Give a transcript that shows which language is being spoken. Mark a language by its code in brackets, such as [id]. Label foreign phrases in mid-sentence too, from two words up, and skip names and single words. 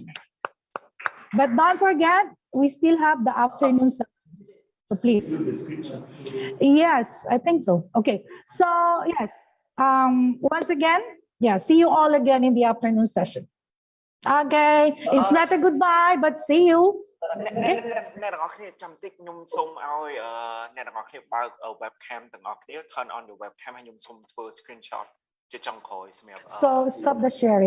[en] But don't forget, we still have the afternoon session. So please. Yes, I think so. Okay. So yes, once again, yeah, see you all again in the afternoon session. Okay, it's not a goodbye, but see you. [km] អ្នកទាំងអស់គ្នាចាំតិចខ្ញុំសូមឲ្យអ្នកទាំងអស់គ្នាបើក webcam ទាំងអស់គ្នា [en] turn on the webcam [km] ហើយខ្ញុំសូមធ្វើ screenshot ជាចុងក្រោយសម្រាប់ [en] So stop the sharing.